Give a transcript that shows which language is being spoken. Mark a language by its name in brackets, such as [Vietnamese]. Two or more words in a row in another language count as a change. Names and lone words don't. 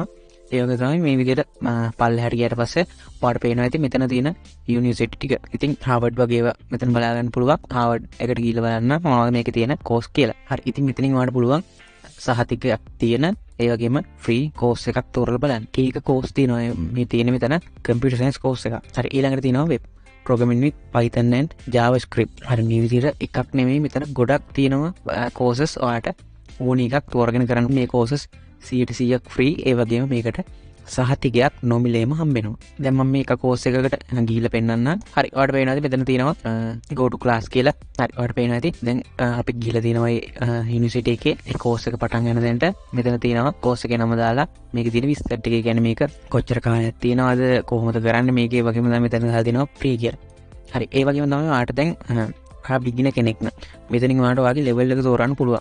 [Sinhala] ඒ වගේ තමයි මේ විදිහට පල්ලෙහාට ගියාට පස්සේ ඔයාලට පේනවා ඇති මෙතන තියෙන යුනිවර්සිටි ටික. ඉතින් හාවර්ඩ් වගේ ඒවා මෙතන බලා ගන්න පුළුවන්. හාවර්ඩ් එකට ගිහිල්ලා බලන්න මොනවද මේකේ තියෙන කෝස් කියලා. හරි. ඉතින් මෙතනින් ඔයාලට පුළුවන් සහතිකයක් තියෙන ඒ වගේම [English] free course [Sinhala] එකක් තෝරලා බලන්න. කීක කෝස් තියෙනවා මේ තියෙන මෙතන [English] computer science course [Sinhala] එකක්. [English] හරි. [Sinhala] ඊළඟට තියෙනවා [English] වෙබ් programming with Python and JavaScript. හරි. [Sinhala] මේ විදිහට එකක් නෙමෙයි මෙතන ගොඩක් තියෙනවා කෝසස්. ඔයාලට ඕන එකක් තෝරගෙන කරන්න. මේ කෝසස් 100% ෆ්‍රී. ඒ වගේම මේකට සහතිකයක් නොමිලේම හම්බෙනවා. දැන් මම මේක කෝස් එකකට ගිහිල්ලා පෙන්නන්නම්. හරි. ඔයාලට පේනවාද මෙතන තියෙනවා [English] go to class [Sinhala] කියලා. හරි. ඔයාලට පේනවා ඇති. දැන් අපි ගිහිල්ලා තියෙනවා යුනිවර්සිටි එකේ ඒ කෝස් එක පටන් ගන්න දෙන්නට. මෙතන තියෙනවා කෝස් එකේ නම දාලා මේකේ තියෙන විස්තර ටික. ඒ කියන්නේ මේක කොච්චර කාලයක් තියෙනවද කොහොමද කරන්නේ මේකේ වගේම තමයි මෙතන දාලා තියෙනවා ෆ්‍රී කියලා. හරි. ඒ වගේම තමයි ඔයාලට දැන් බිගිනර් කෙනෙක් නම් මෙතනින් ඔයාලට ඔයාගේ level එක තෝරන්න පුළුවන්.